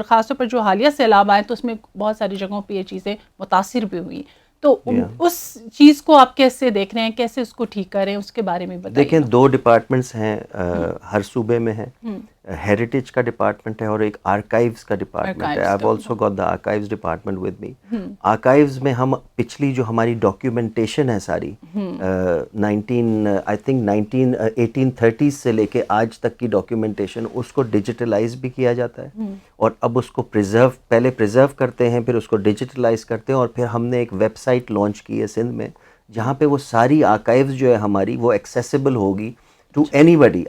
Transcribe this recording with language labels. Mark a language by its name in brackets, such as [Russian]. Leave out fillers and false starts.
[Urdu] اور خاص طور پر جو حالیہ سیلاب آئے تو اس میں بہت ساری جگہوں پہ یہ چیزیں متاثر بھی ہوئی. تو اس چیز کو آپ کیسے دیکھ رہے ہیں, کیسے اس کو ٹھیک کریں, اس کے بارے میں بتائیے. دیکھیں 2 ڈپارٹمنٹس ہیں ہر صوبے میں ہیں. ہیریٹیج کا ڈپارٹمنٹ ہے اور ایک آرکائیوز کا ڈپارٹمنٹ ہے. [English] I have also got the archives department with me. [Urdu] Archives میں ہم پچھلی جو ہماری ڈاکیومنٹیشن ہے ساری 1830 سے لے کے آج تک کی ڈاکیومنٹیشن, اس کو ڈیجیٹلائز بھی کیا جاتا ہے اور اب اس کو پہلے پریزرو کرتے ہیں, پھر اس کو ڈیجیٹلائز کرتے ہیں, اور پھر ہم نے ایک ویب سائٹ لانچ کی ہے سندھ میں جہاں پہ وہ ساری آرکائیوز جو ہے ہماری وہ ایکسیسیبل ہوگی [English] To anybody.